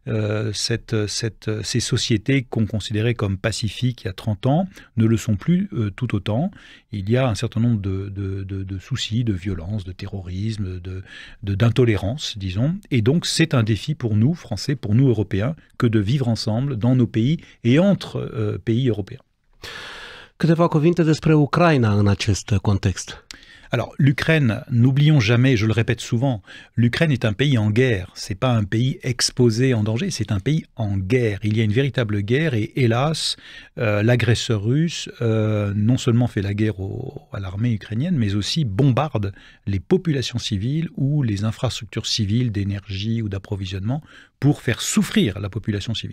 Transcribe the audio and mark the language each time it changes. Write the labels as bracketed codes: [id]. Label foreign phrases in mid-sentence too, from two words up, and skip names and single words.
[fr] Ces sociétés qu'on considérait comme pacifiques il y a 30 ans ne le sont plus tout autant. Il y a un certain nombre de soucis, de violence, de terrorisme, d'intolérance, disons. Et donc, c'est un défi pour nous, Français, pour nous, Européens, que de vivre ensemble dans nos pays et entre pays européens. [ro] Câteva cuvinte despre Ucraina în acest context. [fr] Alors, l'Ukraine, n'oublions jamais, je le répète souvent, l'Ukraine est un pays en guerre. C'est pas un pays exposé en danger, c'est un pays en guerre. Il y a une véritable guerre et hélas, l'agresseur russe non seulement fait la guerre à l'armée ukrainienne, mais aussi bombarde les populations civiles ou les infrastructures civiles d'énergie ou d'approvisionnement pour faire souffrir la population civile.